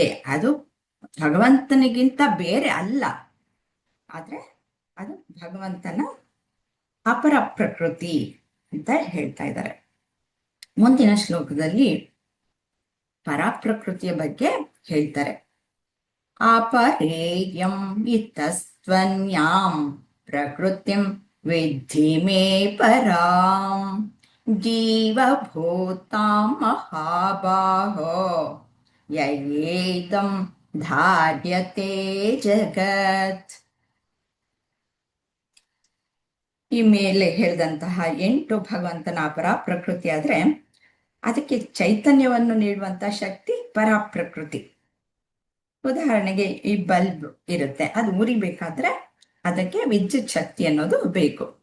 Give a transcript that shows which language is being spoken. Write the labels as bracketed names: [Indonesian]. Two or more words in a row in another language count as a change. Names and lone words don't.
[Kannada] ಅದು ಭಗವಂತನಿಗಿಂತ ಬೇರೆ ಅಲ್ಲ, ಆದ್ರೆ ಅದು ಭಗವಂತನ ಅಪರ ಪ್ರಕೃತಿ ಅಂತ ಹೇಳ್ತಾ ಇದ್ದಾರೆ. ಮುಂದಿನ ಶ್ಲೋಕದಲ್ಲಿ ಪರಾಪ್ರಕೃತಿಯ ಬಗ್ಗೆ ಹೇಳ್ತಾರೆ. [Sanskrit] ಅಪರೇಯಂ ಇತಸ್ತ್ವನ್ಯಾಂ ಪ್ರಕೃತಿಂ ವಿದ್ಧಿ ಮೇ ಪರಾಂ ಜೀವಭೂತಾಂ ಮಹಾಬಾಹೋ ಯಯೇದಂ ಧಾರ್ಯತೆ ಜಗತ್. [Kannada] ಈ ಮೇಲೆ ಹೇಳಿದಂತಹ 8 ಭಗವಂತನ ಅಪರ ಪ್ರಕೃತಿ ಆದ್ರೆ, ಅದಕ್ಕೆ ಚೈತನ್ಯವನ್ನು ನೀಡುವಂತಹ ಶಕ್ತಿ ಪರಾಪ್ರಕೃತಿ. ಉದಾಹರಣೆಗೆ ಈ ಬಲ್ಬ್ ಇರುತ್ತೆ, ಅದು ಉರಿಬೇಕಾದ್ರೆ ಅದಕ್ಕೆ ವಿದ್ಯುತ್ ಶಕ್ತಿ ಅನ್ನೋದು ಬೇಕು.